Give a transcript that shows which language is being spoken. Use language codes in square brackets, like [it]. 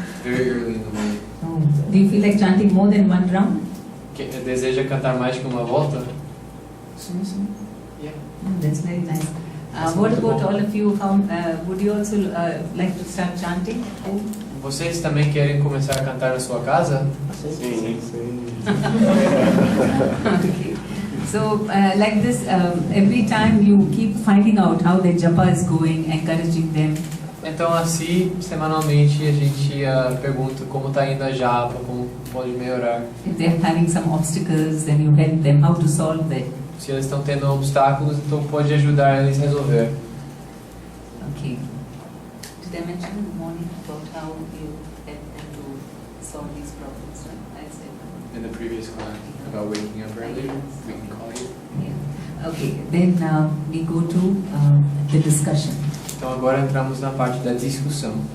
[en] Very early in the morning. Do you feel like chanting more than 1 round? [pt] Deseja cantar mais que uma volta? Sim, sim. [en] Yeah. That's very nice. What about all of you? How, would you also like to start chanting? [pt] Vocês também querem começar a cantar na sua casa? Sim. [en] Okay. So, like this, every time you keep finding out how the japa is going, encouraging them. [pt] Então, assim, semanalmente a gente pergunta como está indo a japa, como pode melhorar. [en] If they're having some obstacles, then you help them how to solve that. [pt] Se eles estão tendo obstáculos, então pode ajudar eles a resolver. [en] Okay. Did I mention in the morning about how you help them to solve these problems? Right? I said. In the previous class about waking up earlier, we can call you. Yeah. Okay. Then we go to the discussion. [pt] Então agora entramos na parte da discussão.